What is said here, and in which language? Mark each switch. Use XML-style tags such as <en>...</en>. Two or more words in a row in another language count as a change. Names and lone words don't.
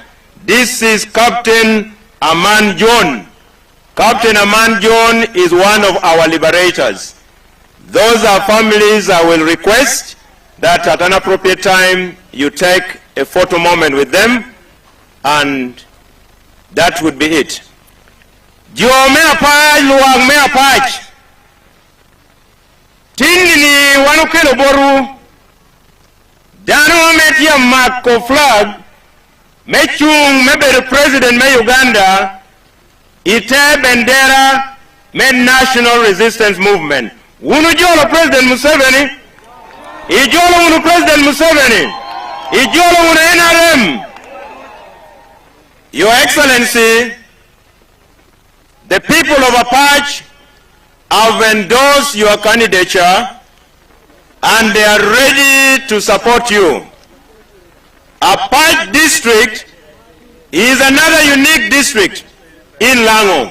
<en>This is Captain Aman John. Captain Aman John is one of our liberators. Those are families I will request that at an appropriate time you take a photo moment with them, and that would be it.</en> <laj>Jo me apaj luang me apaj. Tini wanukelo boru. Dano metia mako flag. Mechung mebe President me Uganda. Ite bendera me National Resistance Movement. Unu jolo President Museveni. Ijolo unu President Museveni. Ijolo unu NRM.</laj> <en>Your Excellency, the people of Apac have endorsed your candidature and they are ready to support you. Apac district is another unique district in Lango.</en>